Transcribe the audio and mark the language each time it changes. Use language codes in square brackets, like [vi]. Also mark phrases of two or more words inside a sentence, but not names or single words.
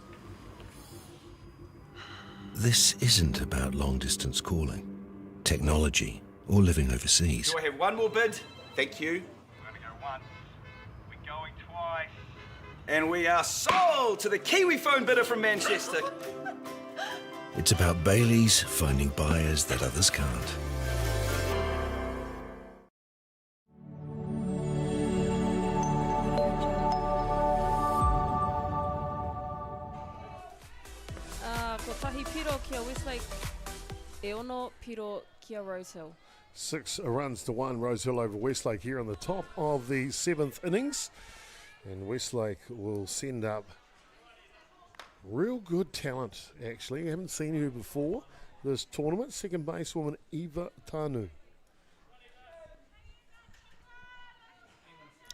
[en] This isn't about long-distance calling, technology, or living overseas. Do I have one more bid? Thank you. We're going to go once. We're going twice. And we are sold to the Kiwi phone bidder from Manchester. It's about Bailey's finding buyers that others can't. [mi] Ko tahi piro kia Westlake, e ono piro kia Rosehill. [en] 6 runs to 1, Rosehill over Westlake here on the top of the 7th innings. And Westlake will send up real good talent, actually. I haven't seen her before this tournament. Second basewoman Eva Tanu.